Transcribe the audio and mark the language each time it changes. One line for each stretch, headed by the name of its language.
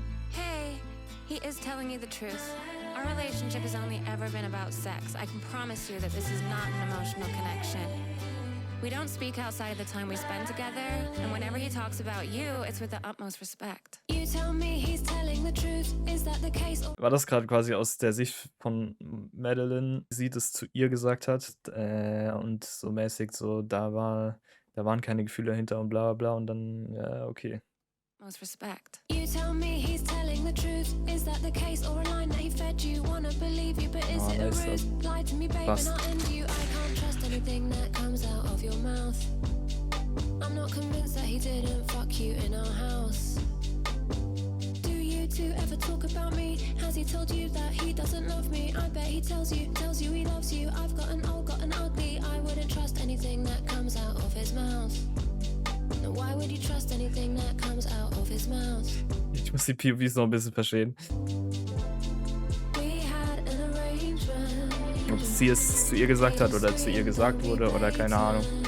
English: Hey, he is telling you the truth. Our relationship has only ever been about sex. I can promise you that this is not an emotional connection. We don't speak outside of the time we spend together, and whenever he talks about you, it's with the utmost respect. You tell me he's telling the truth. Is that the case?
German: War das gerade quasi aus der Sicht von Madeline, sie das zu ihr gesagt hat und so mäßig so, da waren keine Gefühle dahinter und bla bla und dann, ja, okay.
English: Most respect. You tell me he's telling the truth. Is that the case or a line that he fed you? Wanna believe you, but is Oh, it a nice, ruse? Lie to me, babe,
German: passt.
English: and I'll end you. I can't trust anything that comes out of your mouth. I'm not convinced that he didn't fuck you in our house. Do you two ever talk about me? Has he told you that he doesn't love me? I bet he tells you he loves you. I've got an old, got an ugly. I wouldn't trust anything that comes out of his mouth. Now why would you trust anything that comes out of his mouth?
German: Ich muss die POVs noch ein bisschen verstehen.
English: We had an arrangement.
German: Ob sie es zu ihr gesagt hat oder zu ihr gesagt wurde oder keine Ahnung.